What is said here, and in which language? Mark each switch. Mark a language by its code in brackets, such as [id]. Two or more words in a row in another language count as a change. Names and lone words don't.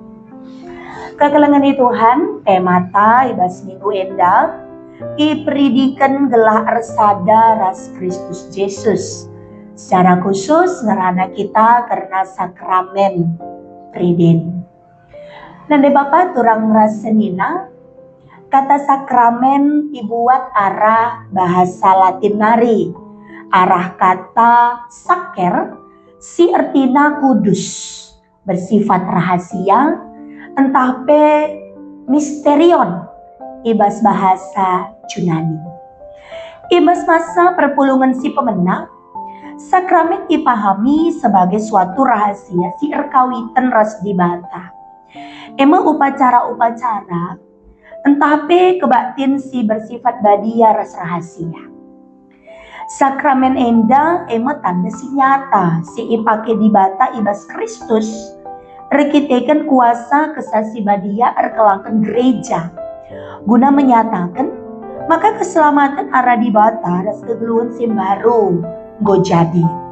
[btx] Kekelengan Tuhan, temata ibas minggu endah, ipridikan gelah ersada ras Kristus Yesus. [id] Secara khusus [btx] ngerana kita karena sakramen pridin. Nande Bapak turang rasenina, kata sakramen dibuat arah bahasa Latin nari, arah kata saker, si artina kudus, [id] bersifat rahasia, [btx] entah pe misterion, ibas bahasa Yunani. Ibas masa perpulungan si pemenang, [id] sakramen dipahami sebagai suatu rahasia [btx] si erkawitan ras dibata. Emang upacara-upacara entah pe kebaktin si bersifat badia ras rahasia. Sakramen enda emang tanda si nyata si ipake dibata ibas Kristus rekiteken kuasa kesasi badia erkelangkan gereja [id] guna menyatakan maka keselamatan [btx] arah dibata ras kegeluhan si baru go jadi.